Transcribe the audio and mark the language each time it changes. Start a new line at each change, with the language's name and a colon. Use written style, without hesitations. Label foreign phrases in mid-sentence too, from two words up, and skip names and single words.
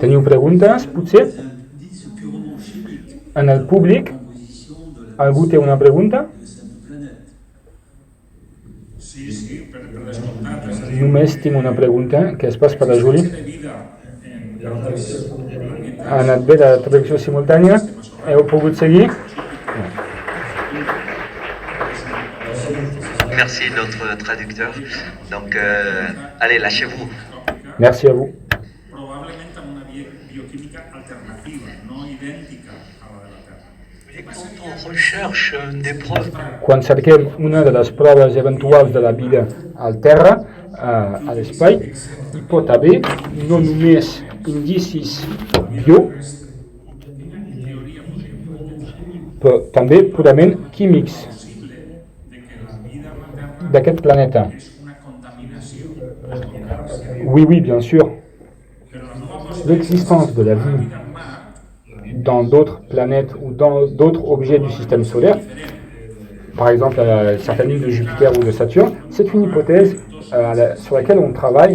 Catalan: Teniu preguntes, potser?
French: des indices purement chimiques
Catalan: En el públic,
French: de la composition de la
Catalan: algú té una pregunta?
French: de cette planète.
Catalan: Sí, per descomptat. Només tinc una pregunta, que és pas per la Juli. Ha anat bé la traducció simultània? Heu pogut seguir?
French: Merci notre traducteur. Donc, allez, lâchez-vous. Merci à vous.
Catalan: Probablement amb una bioquímica alternativa, no idèntica a la de la Terra.
French: Et quand on recherche des preuves,
Catalan: Quan cerquem una de les proves eventuals de la vida al terra, a l'espai, hi pot haver no només indicis bio, però també purament químics d'aquest planeta.
French: Oui, oui, bien sûr. L'existence de la vie dans d'autres planètes ou dans d'autres objets du système solaire, par exemple certaines lunes de Jupiter ou de Saturne, c'est une hypothèse sur laquelle on travaille.